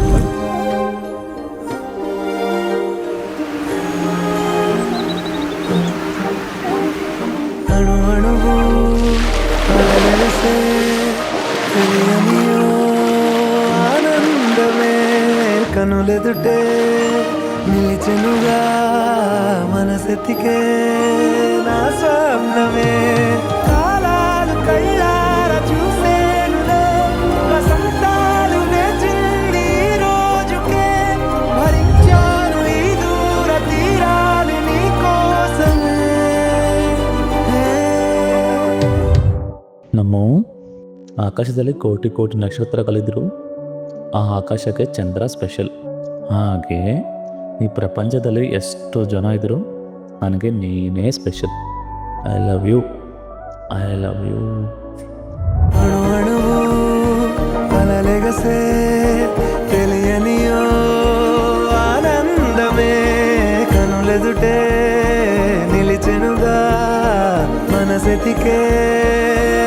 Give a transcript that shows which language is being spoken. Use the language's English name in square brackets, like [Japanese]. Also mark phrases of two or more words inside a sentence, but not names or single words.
[Telugu] అణు అణువు అలలసే తెలియనియో ఆనందమే కనులెదుటే నిలిచెనుగా మనసెతికే నా స్వప్నమే. కాలాలు కళ్ళార చూసేనులే వసంతాలు వేచింది ఈ రోజుకే. భరించాను ఈ దూర తీరాలు నీ కోసమే. [Kannada] ನಮ್ಮ ಆಕಾಶದಲ್ಲಿ ಕೋಟಿ ಕೋಟಿ ನಕ್ಷತ್ರಗಳಿದ್ರು ಆ ಆಕಾಶಕ್ಕೆ ಚಂದ್ರ ಸ್ಪೆಷಲ್. ಹಾಗೆ ಈ ಪ್ರಪಂಚದಲ್ಲಿ ಎಷ್ಟು ಜನ ಇದ್ರು ನನಗೆ ನೀನೇ ಸ್ಪೆಷಲ್. [English] I love you, I love you. [Telugu] అణు అణువు అలలెగసే తెలియనియో ఆనందమే కనులెదుటే నిలిచెనుగా మనసెతికే